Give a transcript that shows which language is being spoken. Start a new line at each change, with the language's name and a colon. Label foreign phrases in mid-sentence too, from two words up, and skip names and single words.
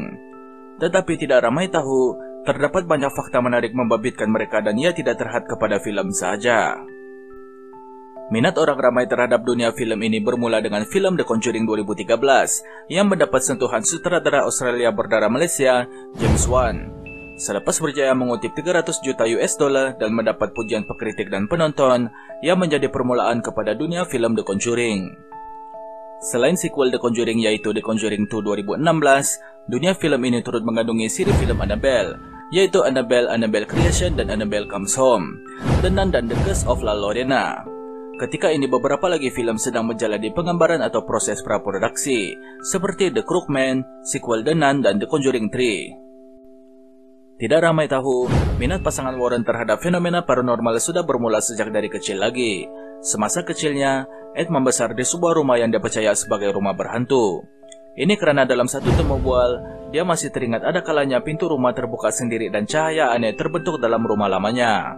Malay: Tetapi tidak ramai tahu, terdapat banyak fakta menarik membabitkan mereka dan ia tidak terhad kepada film saja. Minat orang ramai terhadap dunia film ini bermula dengan film The Conjuring 2013 yang mendapat sentuhan sutradara Australia berdarah Malaysia, James Wan. Selepas berjaya mengutip 300 juta
English: US dollar
Malay: dan mendapat pujian pekritik dan penonton, ia menjadi permulaan kepada dunia film The Conjuring. Selain sequel The Conjuring yaitu The Conjuring 2 2016, dunia film ini turut mengandungi siri film Annabelle, yaitu Annabelle Creation dan Annabelle Comes Home, The Nun dan The Curse of La Llorona. Ketika ini beberapa lagi film sedang menjalani penggambaran atau proses praproduksi, seperti The Crookman, sequel The Nun dan The Conjuring 3. Tidak ramai tahu, minat pasangan Warren terhadap fenomena paranormal sudah bermula sejak dari kecil lagi. Semasa kecilnya, Ed membesar di sebuah rumah yang dia percaya sebagai rumah berhantu. Ini karena dalam satu temu bual, dia masih teringat ada kalanya pintu rumah terbuka sendiri dan cahaya aneh terbentuk dalam rumah lamanya.